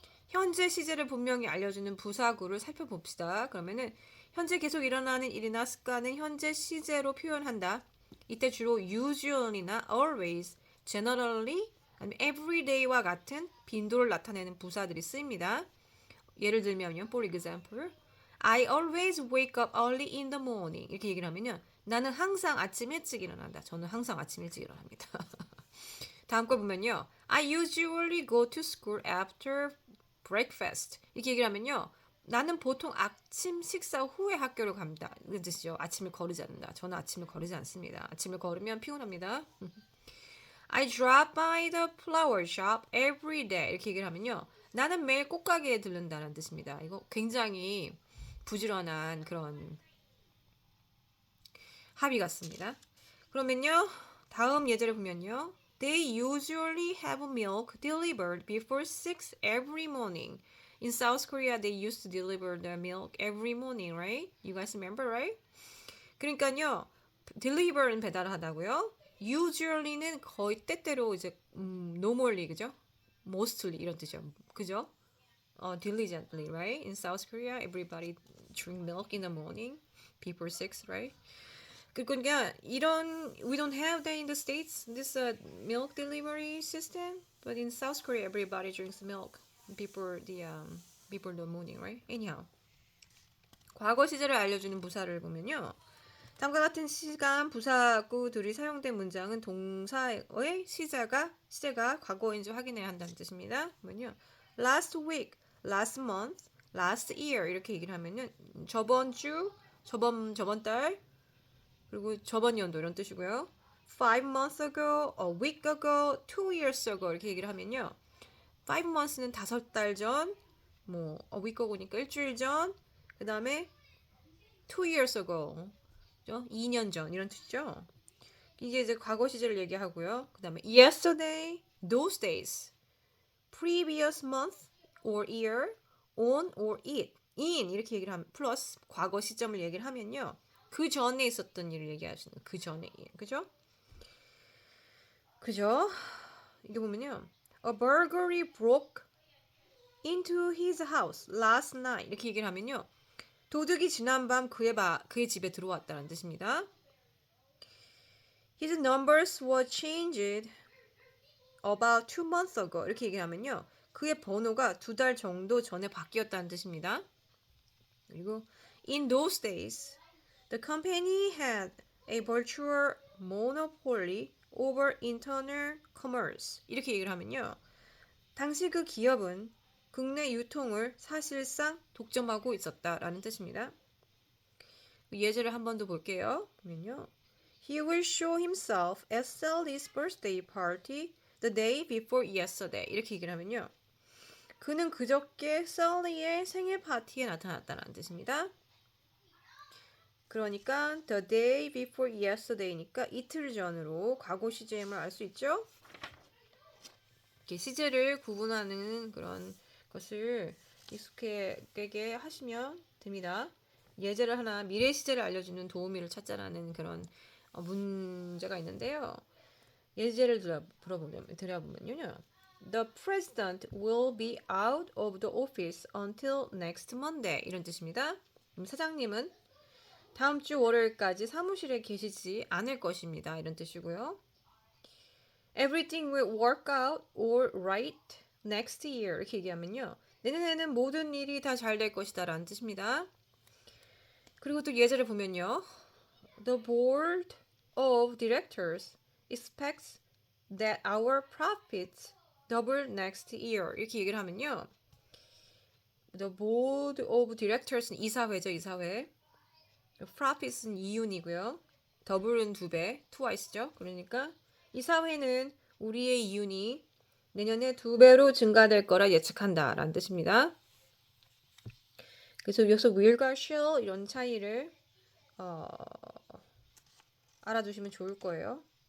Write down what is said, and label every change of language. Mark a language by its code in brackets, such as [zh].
[ko] 현재 시제를 분명히 알려주는 부사구를 살펴봅시다. 그러면은 현재 계속 일어나는 일이나 습관은 현재 시제로 표현한다. 이때 주로 usually나 always, generally, 아니면 everyday와 같은 빈도를 나타내는 부사들이 쓰입니다. 예를 들면요. [en] For example, I always wake up early in the morning. [ko] 이렇게 얘기를 하면요. 나는 항상 아침 일찍 일어난다. 저는 항상 아침 일찍 일어납니다. 다음 걸 보면요. [en] I usually go to school after breakfast. [ko] 이렇게 얘기를 하면요. 나는 보통 아침 식사 후에 학교를 갑니다. 이런 뜻이죠. 아침을 거르지 않는다. 저는 아침을 거르지 않습니다. 아침을 걸으면 피곤합니다. [en] I drop by the flower shop every day. [ko] 이렇게 얘기를 하면요. 나는 매일 꽃가게에 들른다는 뜻입니다. 이거 굉장히 부지런한 그런 합의 같습니다. 그러면요. 다음 예제를 보면요. [en] They usually have milk delivered before 6 every morning. In South Korea, they used to deliver the milk every morning, right? You guys remember, right? [ko] 그러니까요, deliver는 배달하다고요. usually는 거의 때때로 이제 normally 그죠? mostly 이런 뜻이죠. 그죠? [en] diligently, right? In South Korea, everybody drink milk in the morning before 6, right? [ko] 그러니까 이런 [en] we don't have that in the States, this milk delivery system, but in South Korea, everybody drinks milk before the morning, right? [ko] Anyhow, 과거 시제를 알려주는 부사를 보면요. 다음과 같은 시간 부사구들이 사용된 문장은 동사의 시제가 과거인지 확인해야 한다는 뜻입니다. 보면요. [en] Last week, last month, last year [ko] 이렇게 얘기를 하면은 저번 주, 저번 달 그리고 저번 연도 이런 뜻이고요. [en] 5 months ago, a week ago, 2 years ago [ko] 이렇게 얘기를 하면요. 5 months는 5달 전, 뭐 [en] a week ago [ko] 니까 일주일 전, 그 다음에 [en] 2 years ago, [ko] 2년 전 이런 뜻이죠. 이게 이제 과거 시제를 얘기하고요. 그 다음에 [en] yesterday, those days, previous month or year, on or it, in [ko] 이렇게 얘기를 하면 플러스 과거 시점을 얘기를 하면요. 그 전에 있었던 일을 얘기하시는 그 전에 일. 그죠? 그죠? 이게 보면요. [en] A burglary broke into his house last night. [ko] 이렇게 얘기를 하면요. 도둑이 지난밤 그의 집에 들어왔다는 뜻입니다. [en] His numbers were changed about 2 months ago. [ko] 이렇게 얘기하면요. 그의 번호가 2달 정도 전에 바뀌었다는 뜻입니다. 그리고 [en] in those days, the company had a virtual monopoly over internal commerce. [ko] 이렇게 얘기를 하면요. 당시 그 기업은 국내 유통을 사실상 독점하고 있었다라는 뜻입니다. 예제를 한 번 더 볼게요. 보면요. [en] He will show himself at Sally's birthday party the day before yesterday. [ko] 이렇게 얘기를 하면요. 그는 그저께 Sally의 생일 파티에 나타났다는 뜻입니다. 그러니까 [en] the day before yesterday [ko] 니까 이틀 전으로 과거 시제임을 알 수 있죠. 이렇게 시제를 구분하는 그런 것을 익숙하게 하시면 됩니다. 예제를 하나 미래 시제를 알려주는 도우미를 찾자라는 그런 문제가 있는데요. 예제를 들어보면요. [en] The president will be out of the office until next Monday. [ko] 이런 뜻입니다. 사장님은 다음 주 월요일까지 사무실에 계시지 않을 것입니다. 이런 뜻이고요. [en] Everything will work out all right next year. [ko] 이렇게 얘기하면요. 내년에는 모든 일이 다 잘 될 것이다 라는 뜻입니다. 그리고 또 예제를 보면요. [en] The board of directors expects that our profits double next year. [ko] 이렇게 얘기를 하면요. [en] The board of directors [ko] 는 이사회죠, 이사회. profit은 이윤이고요. double은 2배, twice죠. 그러니까 이사회는 우리의 이윤이 내년에 2배로 증가될 거라 예측한다 라는 뜻입니다. 그래서 여기서 will과 shall 이런 차이를 알아두시면 좋을 거예요.